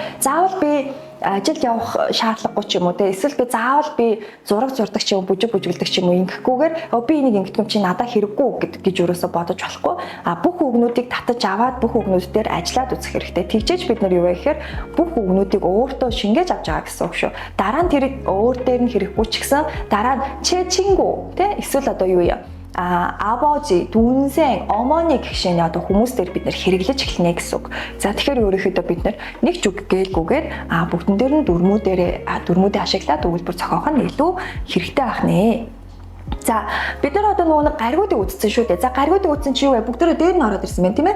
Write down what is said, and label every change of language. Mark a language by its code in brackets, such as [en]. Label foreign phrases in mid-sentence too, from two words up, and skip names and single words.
[mn] Заавал би ажилд явах шаардлагагүй ч юм уу те эсвэл би заавал би зураг зурдаг ч юм уу бүжиглдэг ч юм уу ингэхгүйгээр би энийг ингэдэг юм чи надад хэрэггүй гэж өрөөсө бодож болохгүй бүх үгнүүдийг татаж аваад бүх үгнүүд дээр ажиллаад үзэх хэрэгтэй тэгжээж бид нар юу вэ гэхээр бүх үгнүүдийг өөртөө шингээж авч байгаа гэсэн үг шүү дараа нь тэр өөр дээр нь хэрэггүй ч гэсэн дараа нь чэ 친구 те эсвэл одоо юу юм [ko] 아버지, 동생, 어머니 [mn] гэх шиг одоо хүмүүстээр бид нэр хэрэглэж эхэлнэ гэсэн үг. За тэгэхээр өөрөөхөдөө бид нар нэг ч үг гэлгүйгээр бүгдэн дээр нь дүрмүүдээ ашиглаад өгүүлбэр зохиох нь илүү хэрэгтэй байх нэ. За бид нар одоо нөгөө гаригуудыг үзсэн шүү дээ. За гаригуудыг үзсэн чи юу вэ? Бүгдөө дээр нь ороод ирсэн байна тийм ээ.